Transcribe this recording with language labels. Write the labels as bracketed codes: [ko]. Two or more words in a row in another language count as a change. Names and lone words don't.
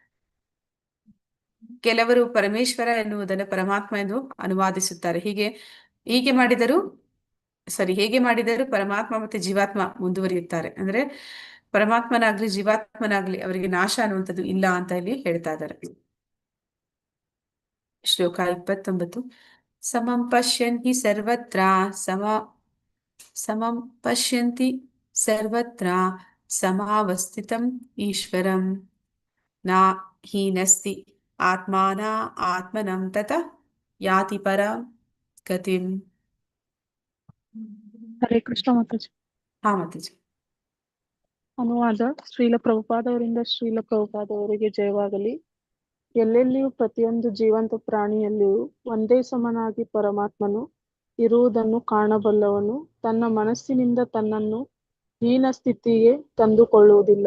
[kn] ಕೆಲವರು ಪರಮೇಶ್ವರ ಎನ್ನುವುದನ್ನು ಪರಮಾತ್ಮ ಎಂದು ಅನುವಾದಿಸುತ್ತಾರೆ. ಹೇಗೆ ಮಾಡಿದರೂ ಪರಮಾತ್ಮ ಮತ್ತೆ ಜೀವಾತ್ಮ ಮುಂದುವರಿಯುತ್ತಾರೆ. ಅಂದ್ರೆ ಪರಮಾತ್ಮನಾಗ್ಲಿ ಜೀವಾತ್ಮನಾಗ್ಲಿ ಅವರಿಗೆ ನಾಶ ಅನ್ನುವಂಥದ್ದು ಇಲ್ಲ ಅಂತ ಇಲ್ಲಿ ಹೇಳ್ತಾ ಇದ್ದಾರೆ. ಶ್ಲೋಕ 29. [sa] ಸಮಂ ಪಶ್ಯಂತಿ ಸರ್ವತ್ರ ಸಮಾವಸ್ಥಿತಂ ಈಶ್ವರಂ ನ ಹೀನಸ್ತಿ ಆತ್ಮನಂ ತತ ಯಾತಿ ಪರಂ ಗತಿಂ. [kn] ಹರೇ ಕೃಷ್ಣ ಮಾತಾಜಿ. ಹಾ ಮಾತಾಜಿ. ಅನುವಾದ ಶ್ರೀಲ ಪ್ರಭುಪಾದವರಿಂದ ಶ್ರೀಲ ಪ್ರಭುಪಾದವರಿಗೆ ಜಯವಾಗಲಿ. ಎಲ್ಲೆಲ್ಲಿಯೂ ಪ್ರತಿಯೊಂದು ಜೀವಂತ ಪ್ರಾಣಿಯಲ್ಲಿಯೂ ಒಂದೇ ಸಮನಾಗಿ ಪರಮಾತ್ಮನು ಇರುವುದನ್ನು ಕಾಣಬಲ್ಲವನು ತನ್ನ ಮನಸ್ಸಿನಿಂದ ತನ್ನನ್ನು ಹೀನ ಸ್ಥಿತಿಗೆ ತಂದುಕೊಳ್ಳುವುದಿಲ್ಲ.